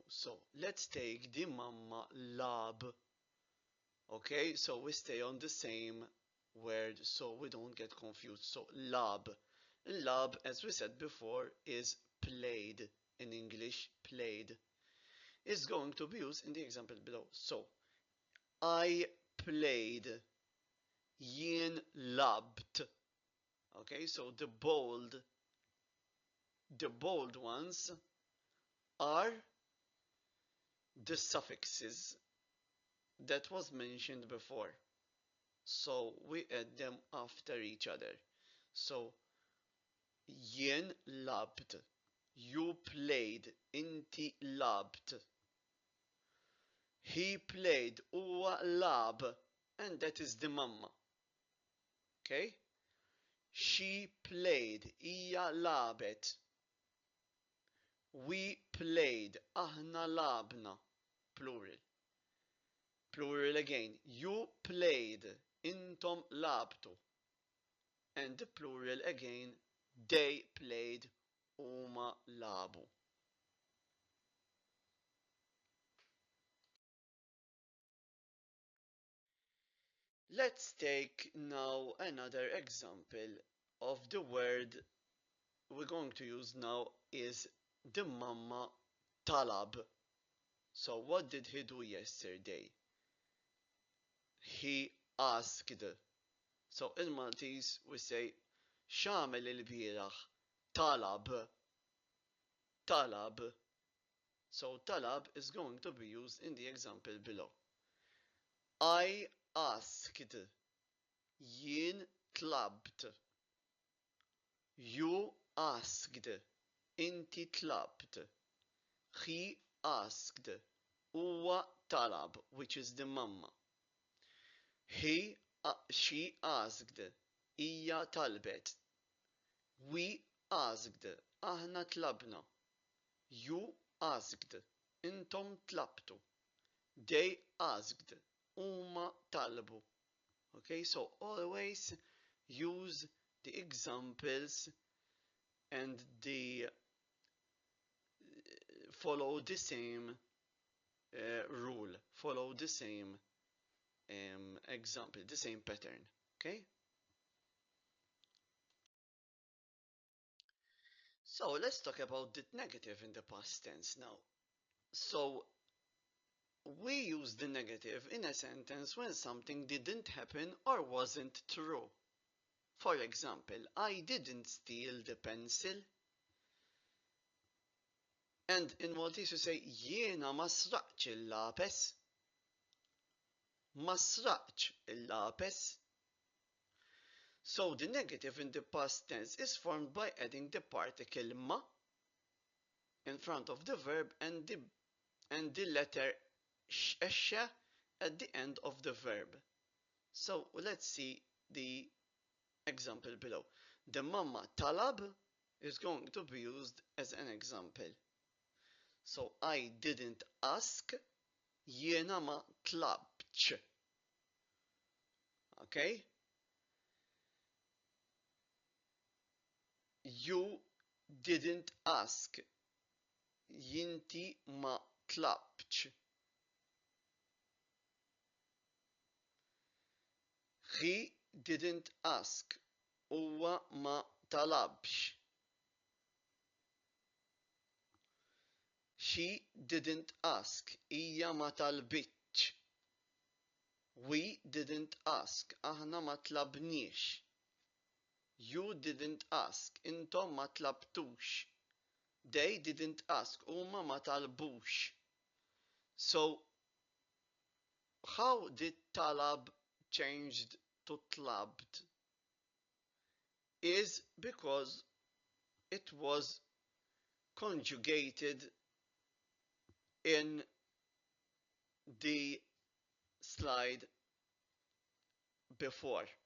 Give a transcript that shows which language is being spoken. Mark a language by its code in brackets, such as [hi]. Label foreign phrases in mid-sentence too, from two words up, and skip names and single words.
[en] So let's take the mamma lab. Okay, so we stay on the same word so we don't get confused. So lab. Lab, as we said before, is played. In English, played. Is going to be used in the example below. So I played. [mt] Jien labt. [en] Okay, so the bold ones are the suffixes that was mentioned before. So we add them after each other. [mt] So jien labt. [en] You played. [mt] Inti labt. [en] He played. [mt] Huwa lab. [en] And that is the mamma. Okay? She played. [mt] Hija labet. [en] We played. [mt] Aħna labna. [en] Plural. Plural again. You played. [mt] Intom labtu. [en] And the plural again. They played. [mt] Huma labu. [en] Let's take now another example of the word we're going to use now is the mamma talab. So what did he do yesterday? He asked. So in Maltese we say [mt] xamel il-bieraħ talab. [en] Talab. So talab is going to be used in the example below. I asked. [mt] Jien tlabt. [en] You asked. [mt] Inti tlabt. [en] He asked. [mt] Huwa talab, [en] which is the mamma. She asked. [mt] Hija talbet. [en] We asked. [mt] Aħna tlabna. [en] You asked. [mt] Intom tlabtu. [en] They asked. [mt] Huma talbu. [en] Okay, so always use the examples and follow the same rule, follow the same example, the same pattern. Okay. So let's talk about the negative in the past tense now. So we use the negative in a sentence when something didn't happen or wasn't true. For example, I didn't steal the pencil. And in Maltese you say [mt] jiena ma sraqx il-lapes. Ma sraqx il-lapes. [en] So the negative in the past tense is formed by adding the particle ma in front of the verb and the letter sh at the end of the verb. So let's see the example below. The mamma talab is going to be used as an example. So I didn't ask, [mt] jiena ma tlabtx. [en] Okay? You didn't ask, [mt] jinti ma tlabtx. [en] He didn't ask, [mt] huwa ma talabx. [en] She didn't ask, [mt] hija ma talbitx. [en] We didn't ask, [mt] aħna ma tlabniex. [en] You didn't ask, [mt] intom ma tlabtux. [en] They didn't ask, [mt] huma ma talbux. [en] So, how did talab changed to tlabt? Is because it was conjugated in the slide before.